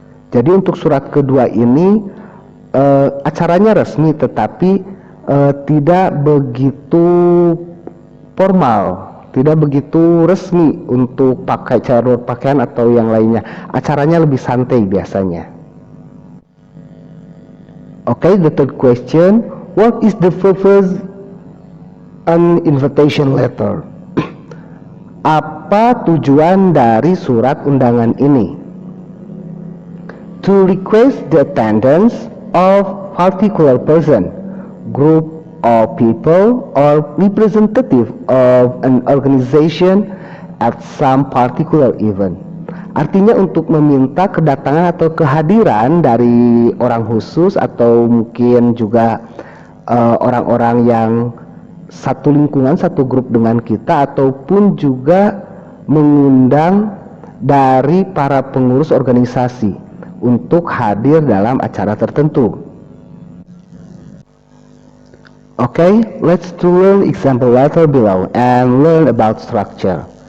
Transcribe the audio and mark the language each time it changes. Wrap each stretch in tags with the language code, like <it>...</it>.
<id>Jadi untuk surat kedua ini acaranya resmi tetapi tidak begitu formal, tidak begitu resmi untuk pakai cara pakaian atau yang lainnya. Acaranya lebih santai biasanya.</id> <en>Okay, the third question, what is the purpose an invitation letter?</en> <id>Apa tujuan dari surat undangan ini?</id> <en>To request the attendance of particular person, group of people, or representative of an organization at some particular event.</en> <id>Artinya untuk meminta kedatangan atau kehadiran dari orang khusus atau mungkin juga orang-orang yang satu lingkungan, satu grup dengan kita, ataupun juga mengundang dari para pengurus organisasi untuk hadir dalam acara tertentu.</id> <en>Okay, let's to learn example letter below and learn about structure.</en>